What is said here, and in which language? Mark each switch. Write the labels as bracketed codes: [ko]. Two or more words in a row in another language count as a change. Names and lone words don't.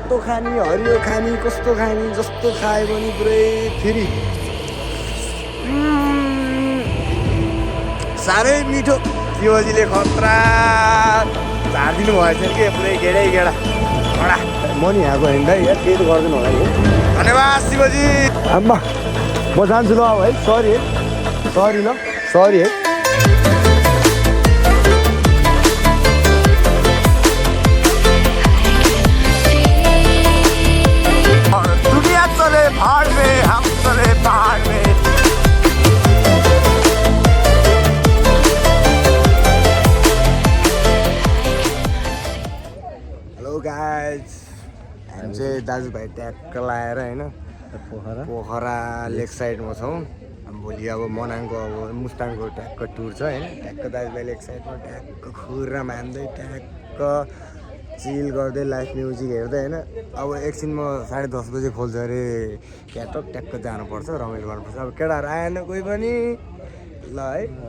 [ne] खाने हरियो खाने कस्तो खाने जस्तो खायो भने पुरै फेरि साह्रै मिठो शिवजीले खतरा झारिदिनु भएछ के पुरै गेडै गेडा कडा म नि यहाँको होइन है यार केही त गर्दैन होला नि धन्यवाद शिवजी आम्मा म जान्छु ल अब है सरी ल सरी है [hi] दुनिया चले भाड़ में हम चले पहाड़ में [en] Hello guys [ne] हामी चाहिँ दाजुभाइ ट्याक्क लाएर होइन पोखरा लेक साइडमा छौँ भोलि अब मनाङको अब मुस्ताङको ट्याक्क टुर छ होइन ट्याक्क दाजुभाइ लेक साइडमा ट्याक्क खुर्रा मान्दै ट्याक्क चिल गर्दै [en] live music [ne] हेर्दै होइन अब एकछिन म 10:30 बजे खोल्छ अरे क्याटक ट्याक्क जानुपर्छ रमाइलो गर्नुपर्छ अब केटाहरू आएन कोही पनि ल है